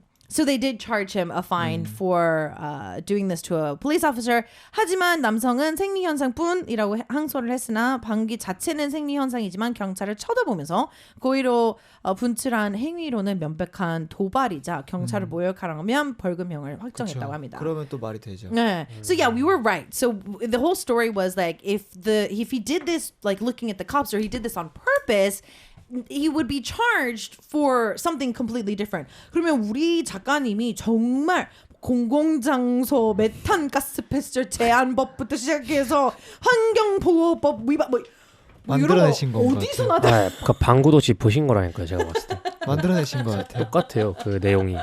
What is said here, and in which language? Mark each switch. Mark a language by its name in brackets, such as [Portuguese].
[English] So they did charge him a fine for doing this to a police officer. [Korean] 하지만 남성은 생리 현상뿐이라고 항소를 했으나 방귀 자체는 생리 현상이지만 경찰을 쳐다보면서 고의로 분출한 행위로는 명백한 도발이자 경찰을 모욕하라면 벌금형을 확정했다고 합니다. 그러면 또 말이 되죠. [English] Yeah. So yeah, we were right. So the whole story was like if he did this like looking at the cops or he did this on purpose, he would be charged for something completely different. [Korean] 그러면 우리 작가님이 정말 공공장소 메탄가스 배출 제한법부터 시작해서 환경보호법 위반 뭐 만들어내신 이런 거 것 어디서 같아요. 나다. 그 방구도시 보신 거라니까요. 제가 봤을 때 만들어내신 것 같아요. 똑같아요. 그 내용이.